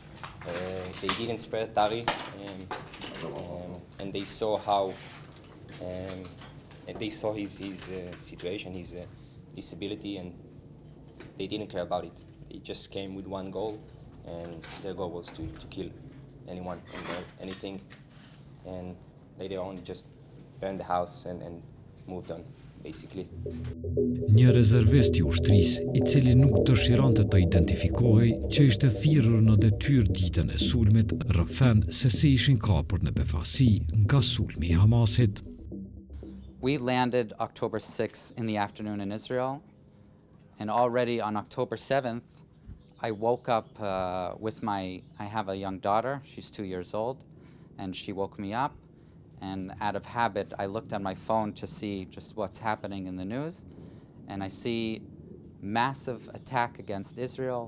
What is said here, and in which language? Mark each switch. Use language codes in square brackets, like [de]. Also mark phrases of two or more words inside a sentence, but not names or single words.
[en] They didn't spare Tari, and they saw how, they saw his situation, his disability, and they didn't care about it. They just came with one goal, and their goal was to kill anyone and anything. And later on, just burned the house and moved on, basically. [sq] Një rezervist I ushtrisë, I cili nuk dëshironte të identifikohej, që ishte thirrur në detyrë ditën e sulmit, rrëfen se si ishin kapur në befasi nga sulmi I Hamasit. [en] We landed October 6th in the afternoon in Israel, and already on October 7th, I woke up I have a young daughter, she's 2 years old, and she woke me up, and out of habit, I looked at my phone to see just what's happening in the news, and I see massive attack against Israel.